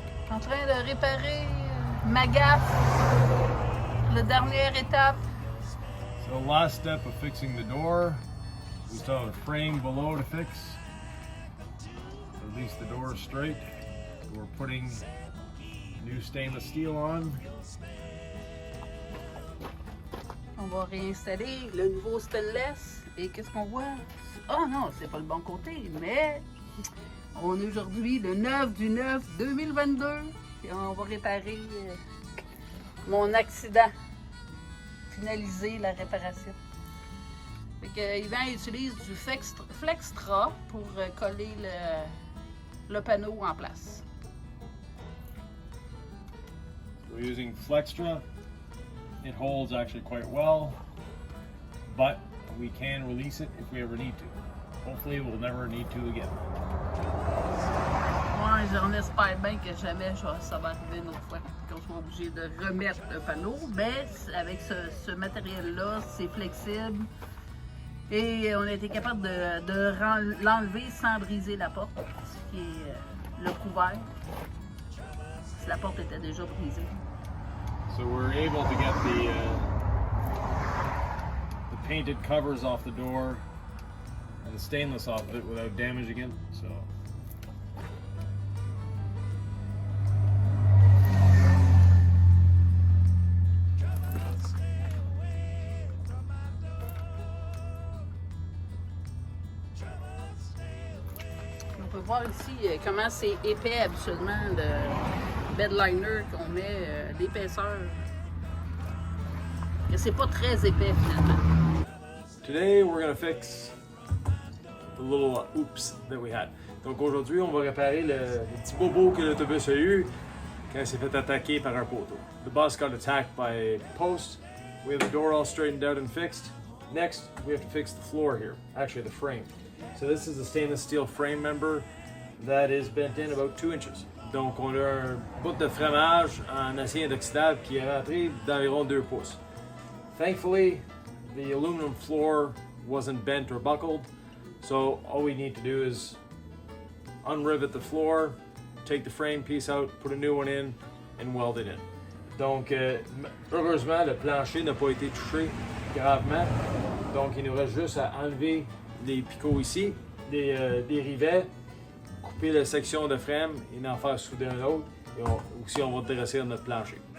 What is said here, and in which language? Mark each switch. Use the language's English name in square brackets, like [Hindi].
[French] En train de réparer ma gaffe. La dernière étape. [English] So last step of fixing the door, we still have a frame below to fix. At least the door is straight. We're putting new stainless steel on. [French] On va réinstaller le nouveau stainless. Et qu'est-ce qu'on voit? Oh non, c'est pas le bon côté, mais on est aujourd'hui le 9 du 9 2022 et on va réparer mon accident. Finaliser la réparation. Fait que Yvan utilise du Flextra pour coller le panneau en place. [English] We're using Flextra. It holds actually quite well, but we can release it if we ever need to. Hopefully we'll never need to again. [French] Ouais, j'en espère bien que jamais ça va arriver une autre fois qu'on soit obligé de remettre le panneau, mais avec ce matériel-là, c'est flexible et on a été capable de l'enlever sans briser la porte, ce qui est le couvert. Si la porte était déjà brisée. [English] So we're able to get the painted covers off the door and the stainless off of it without damaging it. So. [French] On peut voir ici comment c'est épais habituellement le bedliner qu'on met, l'épaisseur. Et c'est pas très épais finalement. [English] Today we're going to fix the little oops that we had. [French] Donc aujourd'hui, on va réparer le petit bobo que l'autobus a eu quand il s'est fait attaquer par un poteau. [English] The bus got attacked by a post. We have the door all straightened out and fixed. Next, we have to fix the floor here, actually the frame. So this is a stainless steel frame member that is bent in about 2 inches. [French] Donc on a un bout de fromage en acier inoxydable qui est rentré d'environ 2 pouces. [English] Thankfully, the aluminum floor wasn't bent or buckled, so all we need to do is unrivet the floor, take the frame piece out, put a new one in, and weld it in. [French] Donc, heureusement, le plancher n'a pas été touché gravement, donc il nous reste juste à enlever les picots ici, des rivets, couper la section de frame et en faire souder un autre, et aussi on va dresser notre plancher.